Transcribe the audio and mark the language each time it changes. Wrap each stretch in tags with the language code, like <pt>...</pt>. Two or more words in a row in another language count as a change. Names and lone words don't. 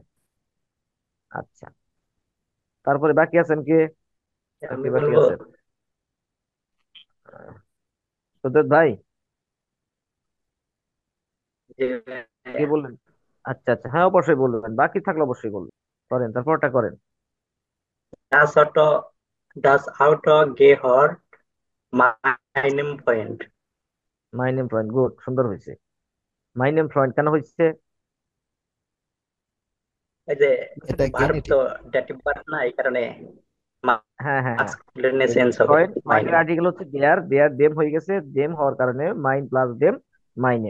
<bn>আচ্ছা, তারপরে বাকি আছেন কে? আর কে আমি বাকি বলবো আছেন? সুদেব ভাই, যে কে বললেন? আচ্ছা আচ্ছা, হ্যাঁ অবশ্যই বলবেন, বাকি থাকলে অবশ্যই বলবেন। করেন, তারপরটা করেন।</bn> <de>das Auto, das Auto gehört meinem Freund. meinem Freund,</de> <bn>গুড, সুন্দর হয়েছে।</bn> <de>meinem Freund</de> <bn>কেন হয়েছে? এই যে এটা ভার্ব তো গেনেটিভ। ডেটিভ ভার্ব না, এই কারণে হ্যাঁ হ্যাঁ হ্যাঁ, মাস্কুলিনে এই যে চেঞ্জ হবে ফ্রেন্ড, মাই মাইনের নেম। আর্টিকেল হচ্ছে দেয়ার, দেয়ার দেম হয়ে গেছে, দেম হওয়ার কারণে মাইন প্লাস দেম, মাই নেম।</bn>